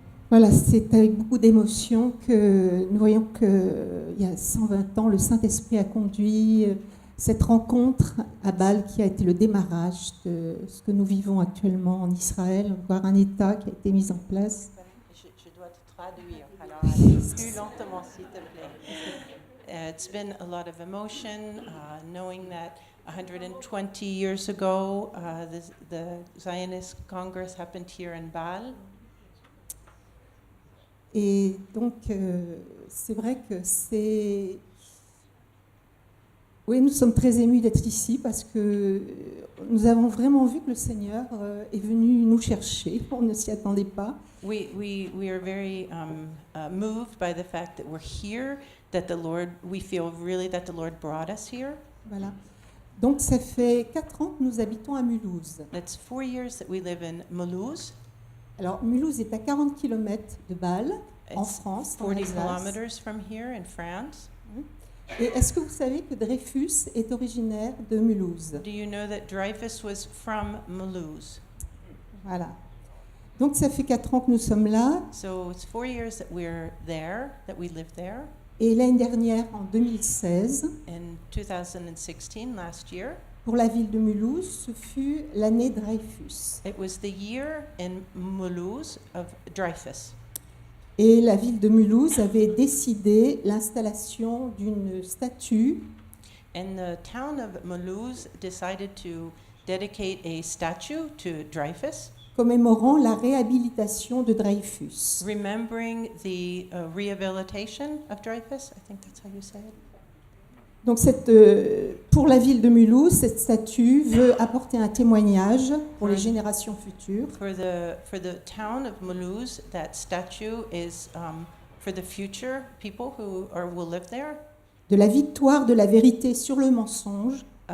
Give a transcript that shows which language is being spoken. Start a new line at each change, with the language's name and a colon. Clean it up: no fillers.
French: Voilà, c'est avec beaucoup d'émotion que nous voyons qu'il y a 120 ans, le Saint-Esprit a conduit cette rencontre à Bâle qui a été le démarrage de ce que nous vivons actuellement en Israël, voire un État qui a été mis en place. Je dois te traduire. Alors, allez plus lentement, s'il te plaît.
English: It's been a lot of emotion, knowing that 120 years ago, the Zionist Congress happened here in Bâle.
French: Et donc, c'est vrai que c'est... Oui, nous sommes très émus d'être ici parce que nous avons vraiment vu que le Seigneur est venu nous chercher. On ne s'y attendait pas.
English: We are very moved by the fact that we're here, that the Lord, we feel really that the Lord brought us here.
French: Voilà. Donc, ça fait 4 ans que nous habitons à Mulhouse.
English: That's 4 years that we live in Mulhouse.
French: Alors, Mulhouse est à 40 km de Bâle, en
English: It's
French: France, en
English: 40
French: Alsace.
English: kilometers from here in France.
French: Et est-ce que vous savez que Dreyfus est originaire de Mulhouse?
English: Do you know that Dreyfus was from Mulhouse?
French: Voilà. Donc, ça fait 4 ans que nous sommes là.
English: So it's 4 years that we're there, that we live there.
French: Et l'année dernière, en 2016,
English: In 2016, last year,
French: pour la ville de Mulhouse, ce fut l'année Dreyfus.
English: it was the year in Mulhouse of Dreyfus.
French: Et la ville de Mulhouse avait décidé l'installation d'une statue
English: And the town of Mulhouse decided to dedicate a statue to Dreyfus,
French: commémorant la réhabilitation de Dreyfus.
English: remembering the rehabilitation of Dreyfus. I think that's how you say it.
French: Donc pour la ville de Mulhouse, cette statue veut apporter un témoignage pour les générations futures
English: For the town of Mulhouse, that statue is for the future people who will live there.
French: de la victoire de la vérité sur le mensonge,